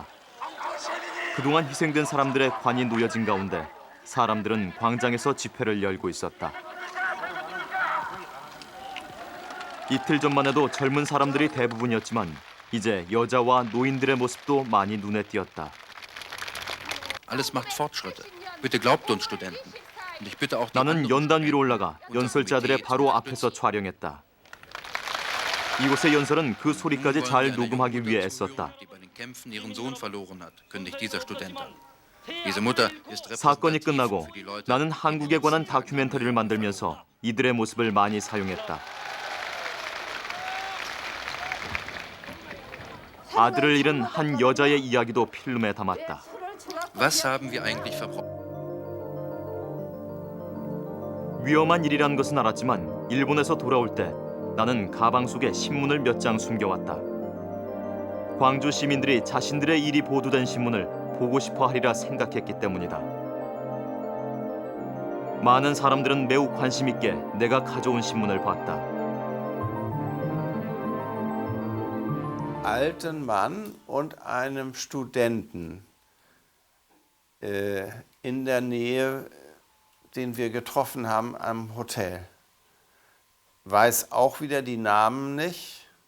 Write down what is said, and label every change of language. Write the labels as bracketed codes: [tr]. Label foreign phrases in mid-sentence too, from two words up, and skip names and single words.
[ko] 그동안 희생된 사람들의 관이 놓여진 가운데 사람들은 광장에서 집회를 열고 있었다. 이틀 전만 해도 젊은 사람들이 대부분이었지만 이제 여자와 노인들의 모습도 많이 눈에 띄었다. [de] Alles macht Fortschritte. Bitte glaubt uns Studenten. Und ich bitte auch [ko] 나는 연단 위로 올라가 연설자들의 바로 앞에서 촬영했다. 이곳의 연설은 그 소리까지 잘 녹음하기 위해 애썼다. 사건이 끝나고 나는 한국에 관한 다큐멘터리를 만들면서 이들의 모습을 많이 사용했다. 아들을 잃은 한 여자의 이야기도 필름에 담았다. [de] Was haben wir eigentlich verbrochen? [ko] 위험한 일이란 것은 알았지만 일본에서 돌아올 때 나는 가방 속에 신문을 몇 장 숨겨왔다. 광주 시민들이 자신들의 일이 보도된 신문을 보고 싶어 하리라 생각했기 때문이다. 많은 사람들은 매우 관심 있게 내가 가져온 신문을 봤다. [de] Alten Mann und einem Studenten in der Nähe, den wir getroffen haben am Hotel. Weiß auch wieder die Namen nicht.